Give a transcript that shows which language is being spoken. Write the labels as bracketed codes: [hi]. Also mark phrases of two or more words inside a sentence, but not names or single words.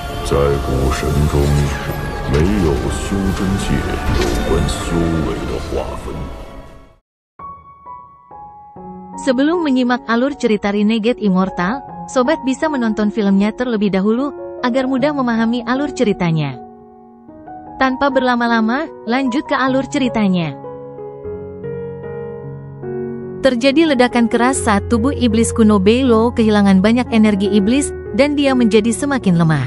[zh] 在古神中，没有修真界有关修为的划分。 [id] Sebelum menyimak alur cerita Renegade Immortal, sobat bisa menonton filmnya terlebih dahulu, agar mudah memahami alur ceritanya. Tanpa berlama-lama, lanjut ke alur ceritanya. Terjadi ledakan keras saat tubuh iblis kuno Beilo kehilangan banyak energi iblis, dan dia menjadi semakin lemah.